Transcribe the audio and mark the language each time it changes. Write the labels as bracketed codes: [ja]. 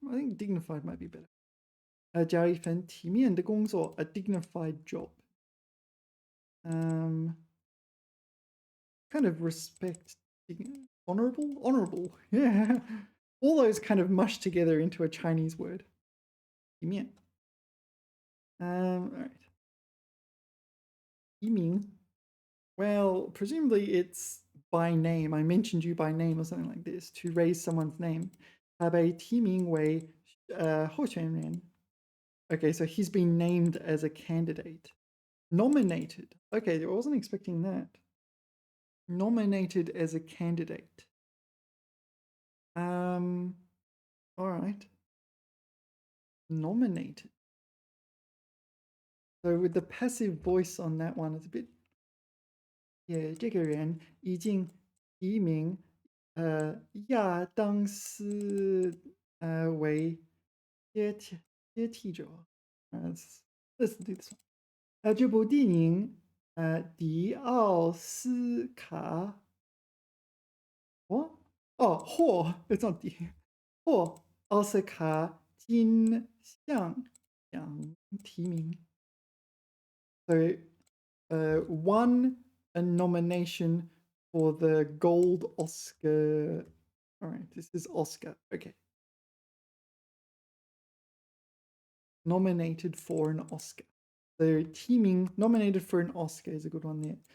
[en] I think dignified might be better. [zh] 加一份体面的工作, [en] a dignified job. Kind of respect, honorable. Yeah. All those kind of mushed together into a Chinese word. 体面.All right. [zh] 提名. [en] Well, presumably it's by name. I mentioned you by name or something like this to raise someone's name. [zh] 他被提名为候选人. [en] Okay, so he's been named as a candidate. Nominated. Okay, I wasn't expecting that. Nominated as a candidate. All right. Nominated. So with the passive voice on that one, it's a bit. [zh] Yeah, 这个人已经提名亚当斯为接替者. [en] Let's do this one. [zh] 这部电影迪奥斯卡获 [en] it's not [zh] 获奥斯卡金像奖提名. [en] So won a nomination for the Gold Oscar. All right, this is Oscar. Okay. Nominated for an Oscar. So teaming nominated for an Oscar is a good one there.